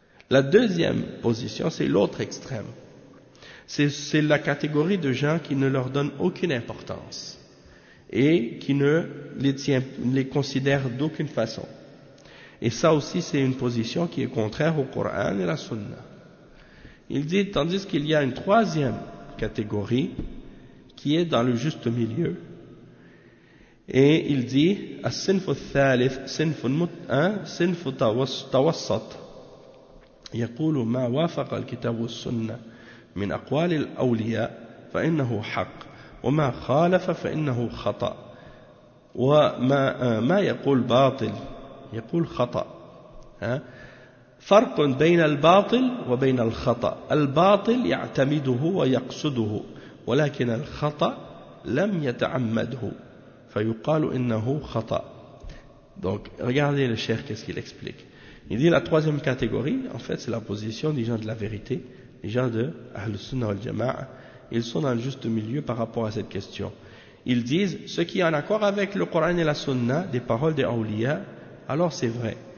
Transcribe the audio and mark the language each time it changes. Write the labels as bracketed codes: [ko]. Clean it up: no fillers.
[fr] La deuxième position, c'est l'autre extrême. C'est la catégorie de gens qui ne leur donnent aucune importance et qui ne les considèrent d'aucune façon. Et ça aussi, c'est une position qui est contraire au Coran et à la Sunna. Il dit, tandis qu'il y a une troisième catégorie qui est dans le juste milieu. Et il dit, [ar] الصنف الثالث صنف توسط يقول ما وافق الكتاب والسنة من أقوال الأولياء فإنه حق وما خالف فإنه خطأ وما يقول باطل يقول خطأ. فرق بين الباطل وبين الخطأ. الباطل يعتمده ويقصده ولكن الخطأ لم يتعمده فيقال إنه خطأ. [fr] Donc regardez le cheikh qu'est-ce qu'il explique. Il dit la troisième catégorie, en fait c'est la position des gens de la vérité, les gens de Ahl Sunnah wal Jama'a. Ils sont dans le juste milieu par rapport à cette question. Ils disent, ce qui est en accord avec le Coran et la Sunna, des paroles des awliya, alors c'est vrai.